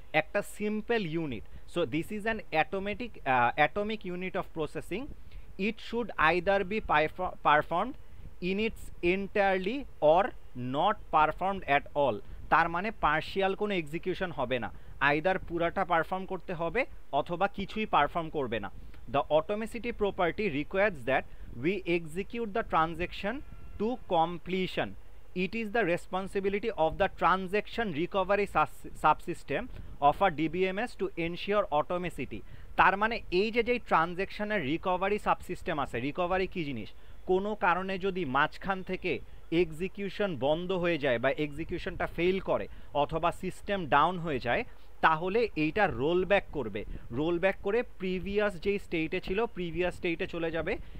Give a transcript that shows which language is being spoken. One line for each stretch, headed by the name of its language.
Bangla: একটা
English: Simple unit. So this is an atomic unit of processing. It should either be performed in its entirely or not performed at all.
Bangla: তার মানে partial কোনো execution হবে না, either পুরাটা perform করতে হবে অথবা কিছুই পারফর্ম করবে না।
English: The atomicity property requires that we execute the transaction to completion. It is the responsibility of the transaction recovery subsystem of a DBMS to ensure automaticity.
Bangla: তার মানে এই যে যেই ট্রানজ্যাকশনের রিকভারি সাবসিস্টেম আছে, রিকভারি কি জিনিস? কোনো কারণে যদি মাঝখান থেকে এক্সিকিউশন বন্ধ হয়ে যায় বা এক্সিকিউশনটা ফেল করে অথবা সিস্টেম ডাউন হয়ে যায়, তাহলে এইটা রোল ব্যাক করবে। রোল ব্যাক করে প্রিভিয়াস যেই স্টেটে ছিল প্রিভিয়াস স্টেটে চলে যাবে।